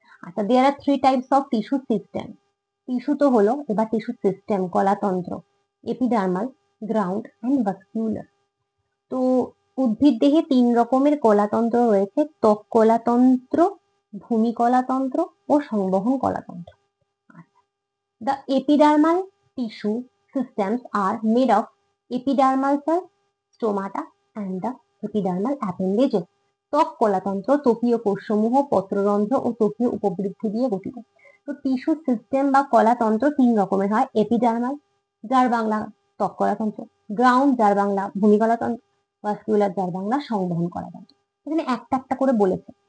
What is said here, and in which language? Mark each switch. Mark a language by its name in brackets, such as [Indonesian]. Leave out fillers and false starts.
[Bangla] আচ্ছা, [English] There are 3 types of tissue system. [Bangla] Tissue তো হলো, এবার tissue system, কলাতন্ত্র, epidermal, ground and vascular. তো উদ্ভিদ দেহে 3 রকমের কলাতন্ত্র রয়েছে: ত্বক কলাতন্ত্র, ভূমি কলাতন্ত্র ও সংবহন কলাতন্ত্র। [English] The epidermal tissue systems are made of epidermal cells, stomata and the epidermal appendages. [Bangla] ত্বক কলাতন্ত্র ত্বকীয় কোষসমূহ, পত্ররন্ধ্র ও ত্বকীয় উপবৃদ্ধি দিয়ে গঠিত। তো টিস্যু সিস্টেম বা কলাতন্ত্র 3 রকমের হয়: এপিডার্মাল, যার বাংলা ত্বক কলাতন্ত্র; গ্রাউন্ড, যার বাংলা ভূমি কলাতন্ত্র; ভাস্কুলার, যার বাংলা সংবহন কলাতন্ত্র। এখানে একটা একটা করে বলেছে,